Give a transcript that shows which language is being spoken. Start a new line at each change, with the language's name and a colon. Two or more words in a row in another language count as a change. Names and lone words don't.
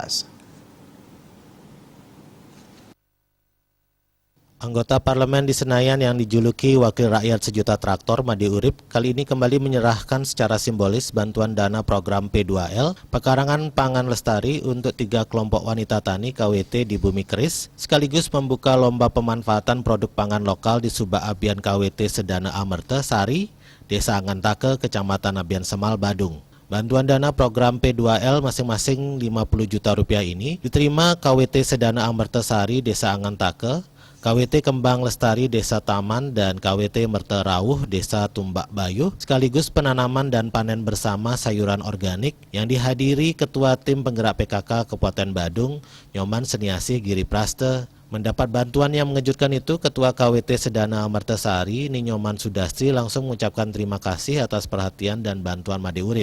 Indonesian: Anggota parlemen di Senayan yang dijuluki Wakil Rakyat Sejuta Traktor Made Urip kali ini kembali menyerahkan secara simbolis bantuan dana program P2L Pekarangan Pangan Lestari untuk 3 kelompok wanita tani KWT di Bumi Keris, sekaligus membuka lomba pemanfaatan produk pangan lokal di Subak Abian KWT Sedana Amerta Sari, Desa Angantake, Kecamatan Abian Semal, Badung. Bantuan dana program P2L masing-masing 50 juta rupiah ini diterima KWT Sedana Amerta Sari, Desa Angantake, KWT Kembang Lestari Desa Taman, dan KWT Merterauh Desa Tumbak Bayu, sekaligus penanaman dan panen bersama sayuran organik yang dihadiri Ketua Tim Penggerak PKK Kabupaten Badung, Nyoman Seniasih Giri Praste. Mendapat bantuan yang mengejutkan itu, Ketua KWT Sedana Amertasari, Ninyoman Sudasti, langsung mengucapkan terima kasih atas perhatian dan bantuan Made Urip.